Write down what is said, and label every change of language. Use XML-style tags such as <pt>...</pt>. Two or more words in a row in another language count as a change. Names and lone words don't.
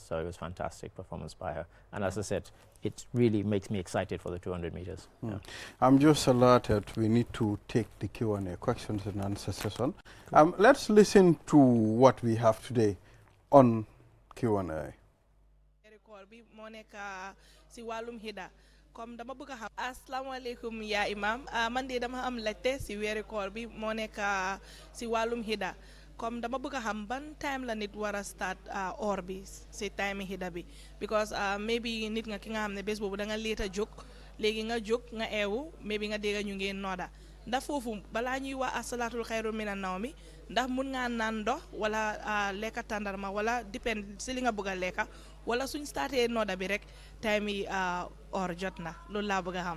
<en>So it was fantastic performance by her. And as I said, it really makes me excited for the 200 meters. I'm just alerted we need to take the Q&A, questions and answer session. Let's listen to what we have today on Q&A.</en> <wo>comme dama bëgg a xam</wo> <ar>السلام عليكم يا إمام</ar> <wo>man de dama am laajte si weeri koor bi moo nekk si wàllum hida comme dama bëgg a xam ban time la nit war a start or bi si time hida bi</wo> <en>because maybe</en> <wo>nit nga ki nga xam ne bés boobu da nga leet a jóg léegi nga jóg nga eewu maybe nga dégg ñu ngeen nooda ndax foofu balaa ñuy wax</wo> <ar>الصلاة خير من النوم</ar> <wo>ndax mun ngaa naan ndox wala lekka tàndarma wala dépend si li nga bëgg a lekka wala suñ startee nooda bi rek time yi or jot na loolu laa bëgg a xam.</wo>